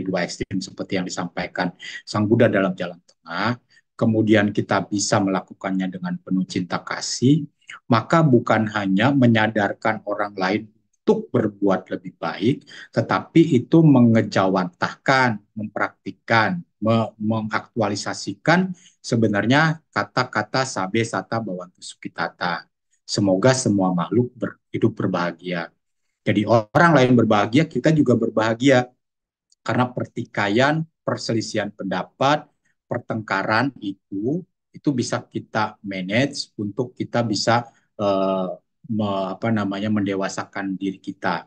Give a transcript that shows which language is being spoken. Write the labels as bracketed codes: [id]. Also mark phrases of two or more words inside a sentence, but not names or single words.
[id] dua ekstrim seperti yang disampaikan Sang Buddha dalam Jalan Tengah, kemudian kita bisa melakukannya dengan penuh cinta kasih, maka bukan hanya menyadarkan orang lain untuk berbuat lebih baik, tetapi itu mengejawantahkan, mempraktikkan, mengaktualisasikan sebenarnya kata-kata [pi] sabe sata bawantu sukitata. [id] Semoga semua makhluk hidup berbahagia. Jadi orang lain berbahagia, kita juga berbahagia. Karena pertikaian, perselisihan pendapat, pertengkaran itu bisa kita manage untuk kita bisa mendewasakan diri kita.